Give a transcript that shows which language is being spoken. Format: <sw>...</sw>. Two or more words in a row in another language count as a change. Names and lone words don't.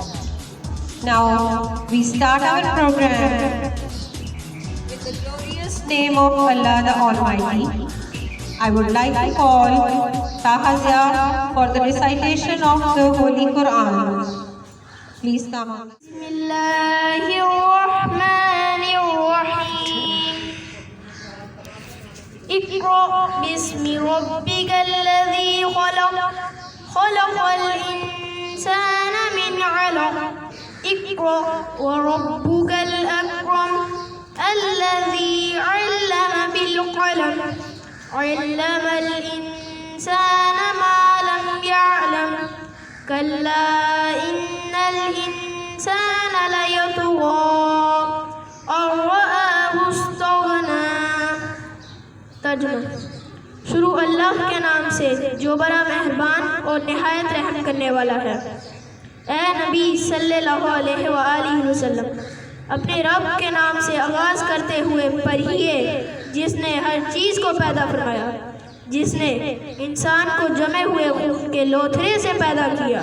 <en>Now we start our program with the glorious name of Allah the Almighty. I would like to call Taha Zia for the recitation of the Holy Quran. Please come on.</en> <ar>بسم الله الرحمن الرحيم. اقرأ باسم ربك الذي خلق، خلق الإنسان من علق. اقرأ وربك الأكرم، الذي علم بالقلم، علم الإنسان ما لم يعلم. كلا إن الإنسان ليطغى أن رآه استغنى.</ar> <ur>ترجمہ. شروع اللہ کے نام سے جو بڑا مہربان اور نہایت رحم کرنے والا ہے. اے نبی</ur> <ar>صلی اللہ علیہ وآلہ وسلم،</ar> <ur>اپنے رب کے نام سے آغاز کرتے ہوئے پڑھیے جس نے ہر چیز کو پیدا فرمایا، جس نے انسان کو جمے ہوئے خون کے لوتھڑے سے پیدا کیا.</ur>